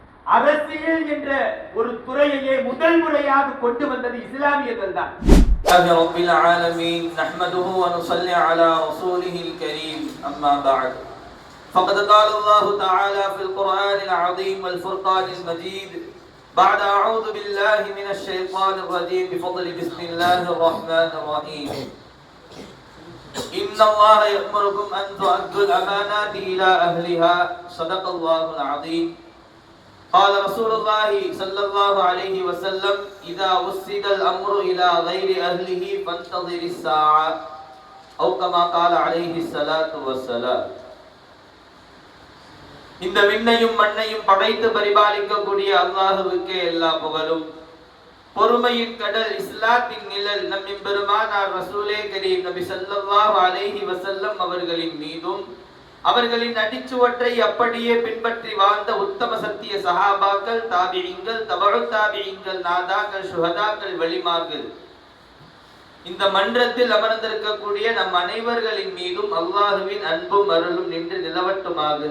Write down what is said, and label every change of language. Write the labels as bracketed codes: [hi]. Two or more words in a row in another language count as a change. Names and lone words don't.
[ta] அரசியல் என்ற ஒரு துறையையே முதல் முறையாக கொண்டு வந்தது இஸ்லாமியர்கள் தான். [ar] رب العالمين نحمده ونصلي على رسوله الكريم أما بعد فقد قال الله تعالى في القرآن العظيم والفرقان المجيد بعد أعوذ بالله من الشيطان الرجيم بفضل بسم الله الرحمن الرحيم إن الله يأمركم أن تؤدوا الأمانات إلى أهلها صدق الله العظيم قال رسول الله صلى الله عليه وسلم إذا وسد الأمر إلى غير أهله فانتظر الساعة أو كما قال عليه الصلاة والسلام. [ta] இந்த விண்ணையும் மண்ணையும் படைத்து பரிபாலிக்கக்கூடிய அல்லாஹ்வுக்கே எல்லா புகழும். பொறுமையின் கடல் இஸ்லாத்தின் நிழல் நம் பெருமானார் [ar] رسول كريم [ta] நபி [ar] صلى الله عليه وسلم [ta] அவர்களின் மீதும் அவர்களின் அடிச்சுவற்றை அப்படியே பின்பற்றி வாழ்ந்த உத்தம சத்திய சஹாபாக்கள், தாபிஈன்கள், தபஉ தாபிஈன்கள், நாதாக்கள், ஷுஹதாக்கள், வலிமார்கள், இந்த மன்றத்தில் அமர்ந்திருக்கக்கூடிய நம் அனைவர்களின் மீதும் அல்லாஹ்வின் அன்பும் அருளும் நின்று நிலவட்டுமாக.